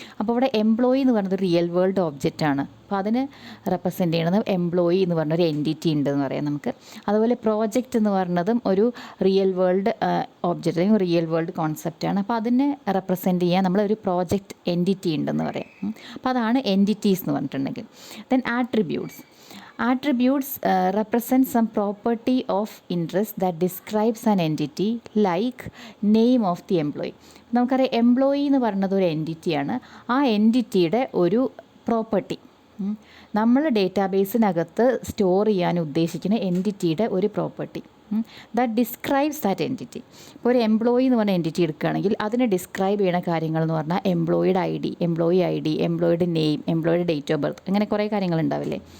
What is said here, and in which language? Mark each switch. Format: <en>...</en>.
<ml>അപ്പോൾ ഇവിടെ എംപ്ലോയി എന്ന് പറയുന്നത് റിയൽ വേൾഡ് ഒബ്ജക്റ്റാണ്. അപ്പോൾ അതിന് റെപ്രസെൻറ്റ് ചെയ്യുന്നത് എംപ്ലോയി എന്ന് പറഞ്ഞൊരു എൻറ്റിറ്റി ഉണ്ടെന്ന് പറയാം നമുക്ക്. അതുപോലെ പ്രോജക്റ്റ് എന്ന് പറയുന്നതും ഒരു റിയൽ വേൾഡ് ഒബ്ജക്റ്റ് അല്ലെങ്കിൽ റിയൽ വേൾഡ് കോൺസെപ്റ്റാണ്. അപ്പോൾ അതിനെ റെപ്രസെൻറ്റ് ചെയ്യാൻ നമ്മളൊരു പ്രോജക്റ്റ് എൻറ്റിറ്റി ഉണ്ടെന്ന് പറയാം. അപ്പോൾ അതാണ് എൻറ്റിറ്റീസ് എന്ന് പറഞ്ഞിട്ടുണ്ടെങ്കിൽ.</ml> <en>Then Attributes represent some property of interest that describes an entity like name of the employee.</en> <ml>നമുക്കറിയാം എംപ്ലോയി എന്ന് പറയുന്നത് ഒരു എൻറ്റിറ്റിയാണ്. ആ എൻറ്റിറ്റിയുടെ ഒരു പ്രോപ്പർട്ടി നമ്മൾ ഡേറ്റാബേസിനകത്ത് സ്റ്റോർ ചെയ്യാൻ ഉദ്ദേശിക്കുന്ന എൻറ്റിറ്റിയുടെ ഒരു property</ml> <en>That describes that entity.</en> <ml>ഇപ്പോൾ ഒരു എംപ്ലോയി എന്ന് പറഞ്ഞ എൻറ്റിറ്റി എടുക്കുകയാണെങ്കിൽ അതിനെ ഡിസ്ക്രൈബ് ചെയ്യുന്ന കാര്യങ്ങൾ എന്ന് പറഞ്ഞാൽ എംപ്ലോയിയുടെ I D, എംപ്ലോയിയുടെ name, എംപ്ലോയിയുടെ date of birth, അങ്ങനെ കുറേ കാര്യങ്ങളുണ്ടാവില്ലേ.</ml>